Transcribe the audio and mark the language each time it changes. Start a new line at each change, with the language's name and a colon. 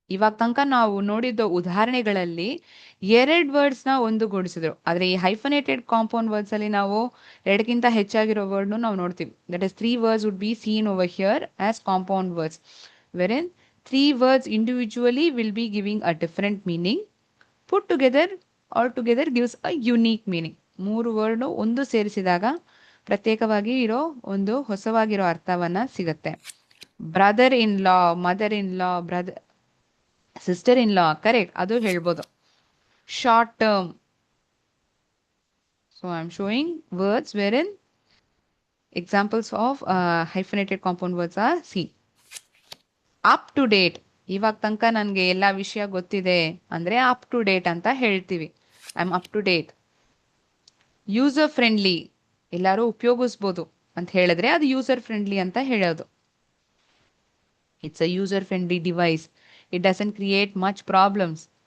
Kannada: ಇವಾಗ ತನಕ ನಾವು ನೋಡಿದ್ದ ಉದಾಹರಣೆಗಳಲ್ಲಿ 2 ವರ್ಡ್ಸ್ ನ ಒಂದುಗೂಡಿಸಿದ್ರು. ಆದ್ರೆ ಈ ಹೈಫನೇಟೆಡ್ ಕಾಂಪೌಂಡ್ ವರ್ಡ್ಸ್ ಅಲ್ಲಿ ನಾವು 2ಕ್ಕಿಂತ ಹೆಚ್ಚಾಗಿರೋ ವರ್ಡ್ ನಾವು ನೋಡ್ತೀವಿ.
English: That is 3 words would be seen over here as compound words, wherein 3 words individually will be giving a different meaning. Put together, all together gives a unique meaning.
Kannada: 3 word ಒಂದು ಸೇರಿಸಿದಾಗ ಪ್ರತ್ಯೇಕವಾಗಿ ಇರೋ ಒಂದು ಹೊಸವಾಗಿರೋ ಅರ್ಥವನ್ನ ಸಿಗುತ್ತೆ.
English: brother in law, mother in law, brother, sister in law, correct,
Kannada: ಅದು ಹೇಳ್ಬೋದು.
English: Short term. So I'm showing words wherein examples of hyphenated compound words are seen. Up to date.
Kannada: ಇವಾಗ ತನಕ ನನಗೆ ಎಲ್ಲ ವಿಷಯ ಗೊತ್ತಿದೆ ಅಂದ್ರೆ ಅಪ್ ಟು ಡೇಟ್ ಅಂತ ಹೇಳ್ತೀವಿ.
English: I am up to date.
Kannada: User friendly. ಎಲ್ಲರೂ ಉಪಯೋಗಿಸ್ಬೋದು ಅಂತ ಹೇಳಿದ್ರೆ ಅದು ಯೂಸರ್ ಫ್ರೆಂಡ್ಲಿ ಅಂತ ಹೇಳೋದು.
English: It's a user friendly device. It doesn't create much problems.